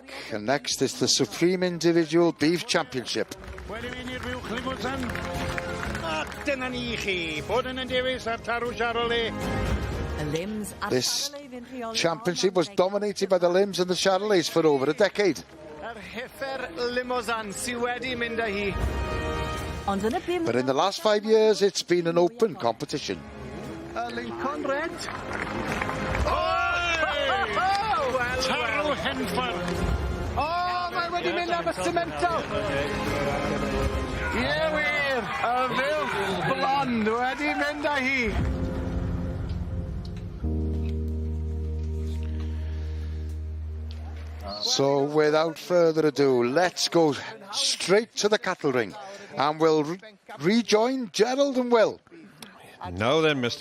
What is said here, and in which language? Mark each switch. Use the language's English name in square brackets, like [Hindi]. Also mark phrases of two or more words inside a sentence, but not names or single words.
[English] And next is the Supreme Individual Beef Championship. [Welsh] Wedi mynd i'r buwch limwsan. A dyna ni chi. Bod yn dewis ar tarw Charolais. [English] This championship was dominated by the Limbs and the Charolais for over a decade. [Welsh] Yr heffer limwsan sydd wedi mynd â hi. [English] But in the last 5 years, it's been an open competition. Lincoln Red. [Welsh] Tarw Henffordd. O, mae wedi mynd am y cemento. Ie wir, y fuwch blond wedi mynd â hi. [English] So without further ado, let's go straight to the cattle ring. And we'll rejoin Gerald and Will. Now then, Mr.